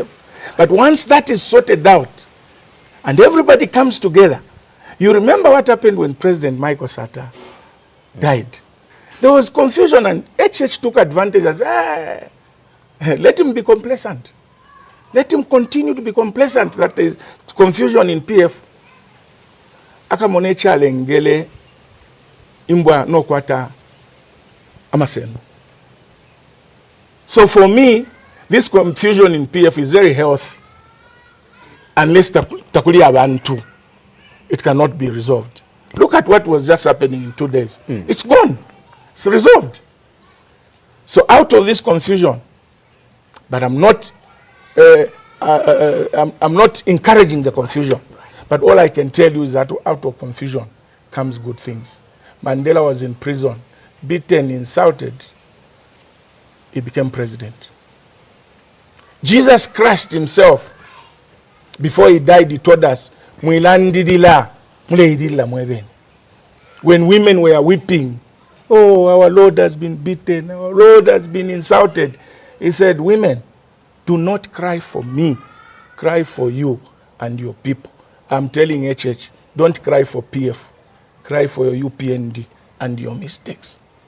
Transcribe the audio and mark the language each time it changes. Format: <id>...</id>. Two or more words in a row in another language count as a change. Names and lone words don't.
<en>But once that is sorted out and everybody comes together, you remember what happened when President Michael Sata died. There was confusion and HH took advantage as, let him be complacent. Let him continue to be complacent that there is confusion in PF.</en> <bem>Akamonecha lengele imbwa no kwata amaseno.</bem> <en>So for me, this confusion in PF is very healthy.</en> <bem>Unless takuli abantu,</bem> <en>it cannot be resolved. Look at what was just happening in 2 days. It's gone. It's resolved. So out of this confusion, but I'm not encouraging the confusion. But all I can tell you is that out of confusion comes good things. Mandela was in prison, beaten, insulted. He became president. Jesus Christ himself before he died, he told us,</en> <bem>"Mwilandidila, muleidila mweben."</bem> <en>When women were weeping, "Oh, our Lord has been beaten, our Lord has been insulted," he said, "Women, do not cry for me, cry for you and your people." I'm telling HH, don't cry for PF, cry for your UPND and your mistakes.</en>